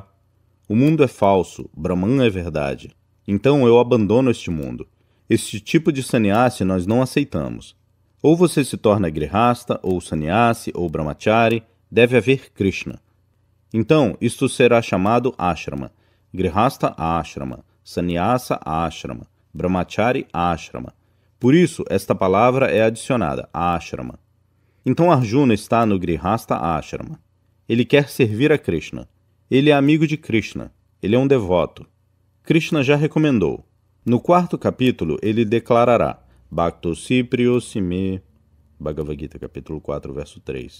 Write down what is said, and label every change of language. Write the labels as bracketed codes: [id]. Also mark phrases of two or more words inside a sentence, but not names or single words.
[pt] O mundo é falso, Brahman é verdade. Então eu abandono este mundo. Este tipo de sannyasi nós não aceitamos. Ou você se torna grihasta, ou sannyasi, ou brahmachari, deve haver Krishna. Então, isto será chamado ashrama. [sa] Grihasta ashrama, sannyasa ashrama, brahmachari ashrama. [pt] Por isso, esta palavra é adicionada, ashrama. Então Arjuna está no [sa] Grihastha Ashrama. [pt] Ele quer servir a Krishna. Ele é amigo de Krishna. Ele é um devoto. Krishna já recomendou. No 4º capítulo, ele declarará [sa] Bhaktosi Priyosime, [pt] Bhagavad Gita, capítulo 4, verso 3.